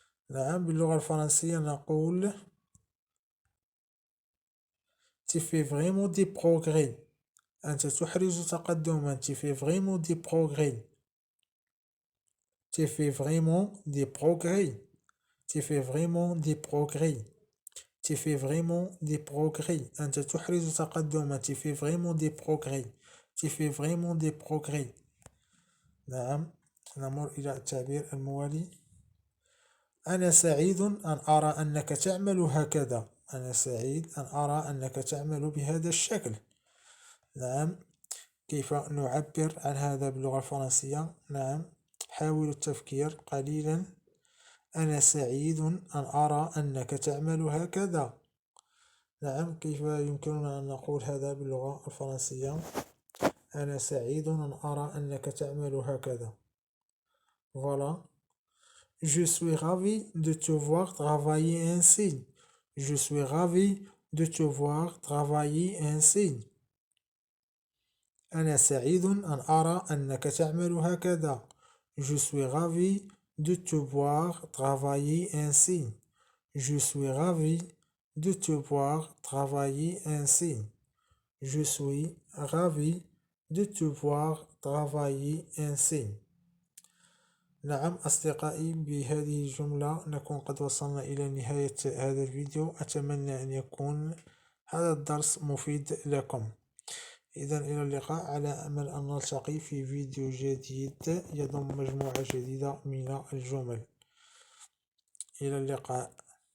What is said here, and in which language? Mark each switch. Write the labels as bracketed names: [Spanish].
[Arabic] نعم باللغة الفرنسية نقول [French] tu fais vraiment des progrès [Arabic] أنت تحرز تقدما [French] tu fais vraiment des progrès tu fais vraiment des progrès tu fais vraiment des progrès tu fais vraiment des progrès أنت تحرز تقدما tu fais vraiment des progrès tu fais vraiment des progrès. [Arabic] نعم نمر إلى التعبير الموالي. أنا سعيد أن أرى أنك تعمل هكذا أنا سعيد أن أرى أنك تعمل بهذا الشكل. نعم كيف نعبر عن هذا باللغة الفرنسية؟ نعم حاولوا التفكير قليلا. أنا سعيد أن أرى أنك تعمل هكذا. نعم كيف يمكننا أن نقول هذا باللغة الفرنسية؟ أنا سعيد أن أرى أنك تعمل هكذا. [French] Voilà. Je suis ravi de te voir travailler ainsi. Je suis ravi de te voir travailler ainsi. [Arabic] أنا سعيد أن أرى أنك تعمل هكذا. [French] Je suis ravi de te voir travailler ainsi. Je suis ravi de te voir travailler ainsi. Je suis ravi de te voir travailler ainsi. [Arabic] نعم أصدقائي، بهذه الجملة نكون قد وصلنا إلى نهاية هذا الفيديو. أتمنى أن يكون هذا الدرس مفيد لكم. إذا إلى اللقاء، على أمل أن نلتقي في فيديو جديد يضم مجموعة جديدة من الجمل. إلى اللقاء.